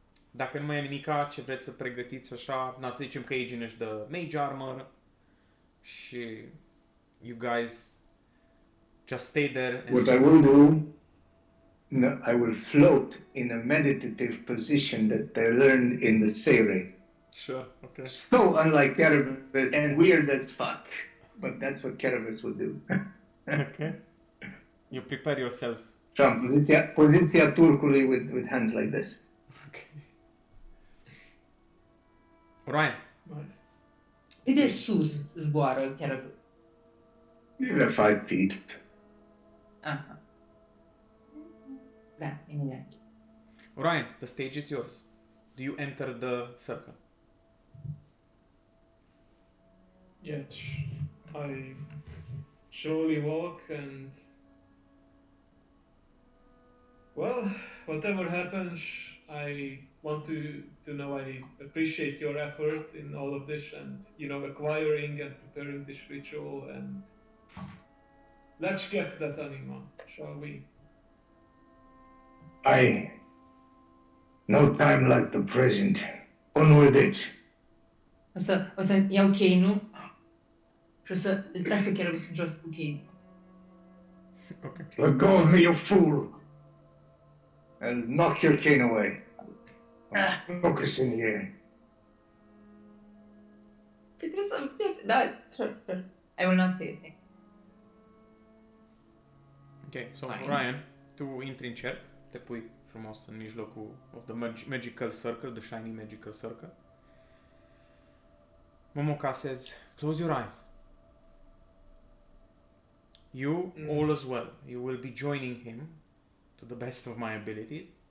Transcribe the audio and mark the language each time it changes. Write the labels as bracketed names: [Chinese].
[Romanian] Dacă nu mai e nimica ce vreți să pregătiți așa, să zicem că Agin își dă mage armor și [English] you guys just stay there and... What I will do, no, I will float in a meditative position that I learned in the Seire. Sure, ok. So unlike Carabus and weird as fuck, but that's what Carabus will do. Ok. You prepare yourselves. Sean, [Romanian] poziția turcului [English] with hands like this. Okay. Orion, Nice. [Romanian] Cât de sus zboară chiar? [English] Maybe 5 feet. [Romanian] Aha. Da, imediat. [English] Orion, the stage is yours. Do you enter the circle? Yes, I slowly walk and. Well, whatever happens, I want to know I appreciate your effort in all of this and, acquiring and preparing this ritual and let's get that anima, shall we? No time like the present. On with it. [Romanian] O să iau cheinul și o să îl trag pe Kerubis în jos cu cheinul. [English] Okay. Let go of me, you fool! And knock your cane away. Focus in here. [Romanian] Trebuie să da, [English] sure. I will not say a thing. Ok, so Fine. [Romanian] Ryan, tu intri în cerc, te pui frumos în mijlocul [English] of the magical circle, [Romanian] the shiny magical circle. [English] Momoka says, close your eyes. You, all as well, you will be joining him to the best of my abilities.